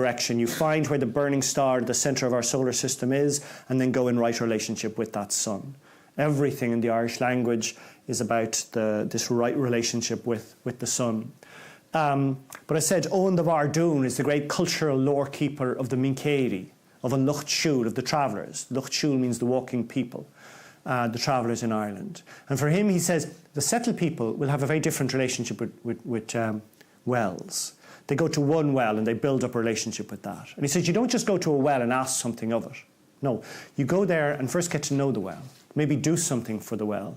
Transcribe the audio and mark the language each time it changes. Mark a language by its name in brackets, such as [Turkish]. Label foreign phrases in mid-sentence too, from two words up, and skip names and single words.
[English] You find where the burning star, the centre of our solar system is, and then go in right relationship with that sun. Everything in the Irish language is about this right relationship with the sun. But I said Owen the Bardún is the great cultural lore keeper of the Mincéiri, of an Lucht Siúl, of the travellers. Lucht Siúl means the walking people. The travellers in Ireland. And for him, he says, the settled people will have a very different relationship with wells. They go to one well and they build up a relationship with that. And he says, you don't just go to a well and ask something of it. No, you go there and first get to know the well. Maybe do something for the well.